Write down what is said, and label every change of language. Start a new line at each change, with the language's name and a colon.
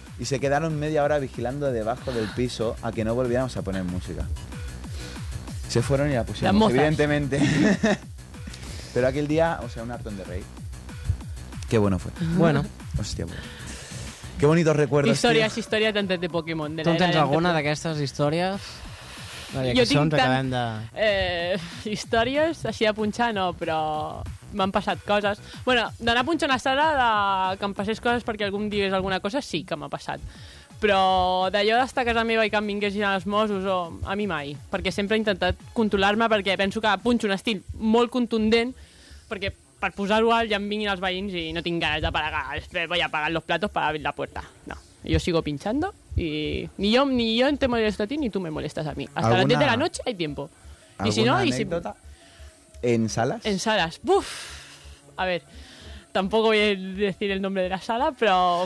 Spanish: Y se quedaron media hora vigilando debajo del piso a que no volviéramos a poner música. Se fueron y la pusieron, las mozas. Evidentemente. Pero aquel día, o sea, un hartón de rey. Qué bueno fue. Bueno. Hostia, bueno. Qué bonitos recuerdos. Historias, tío. Historias de Pokémon.
Catalan: ¿Tú tens alguna d'aquestes històries? Jo tinc tant... Acabem de... històries, així de punxar, no, però... M'han passat coses. Bueno, d'anar punxant a sala, de... que em passés coses perquè algú em digués alguna cosa, sí que m'ha passat. Però d'allò d'estar a casa meva i que em vinguessin els Mossos, o... a mi mai. Perquè sempre he intentat controlar-me, perquè penso que punxo un estil molt contundent, perquè per posar-ho al ja em vinguin els veïns i no tinc ganes de pagar.
Spanish: Després voy a pagar los platos para abrir la puerta. No, yo sigo pinchando y ni yo te molesto a ti ni tú me molestas a mí. Hasta las 10 de la noche hay tiempo. ¿Alguna anécdota? ¿En salas? En salas. ¡Buf! A ver... Tampoco voy a decir el nombre de la sala, pero...